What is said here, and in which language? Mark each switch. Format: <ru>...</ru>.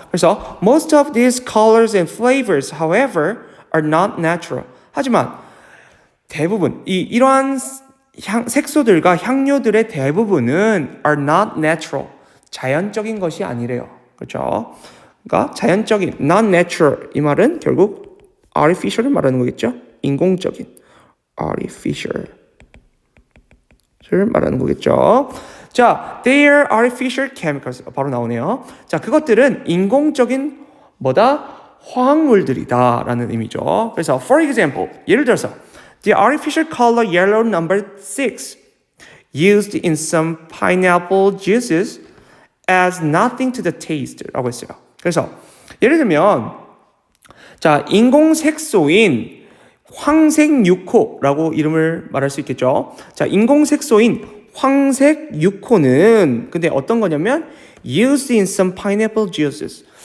<en>그래서 most of these colors and flavors, however, are not natural.</en> <ko>하지만 대부분 이러한 색소들과 향료들의 대부분은</ko> <en>are not natural.</en> <ko>자연적인 것이 아니래요. 그렇죠? 그러니까 자연적인 not natural 이 말은 결국 artificial을 말하는 거겠죠? 인공적인 artificial을 말하는 거겠죠.</ko> <en>자, they are artificial chemicals</en> <ko>바로 나오네요. 자, 그것들은 인공적인 화학물들이다라는 의미죠.</ko> <en>그래서 for example,</en> <ko>예를 들어서</ko> <en>the artificial color yellow number 6 used in some pineapple juices adds nothing to the taste</en> <ko>라고 했어요. 그래서 예를 들면 자, 인공 색소인 황색 6호라고 이름을 말할 수 있겠죠. 자, 인공 색소인 황색 6호는 근데 어떤 거냐면</ko> <en>used in some pineapple juices.</en>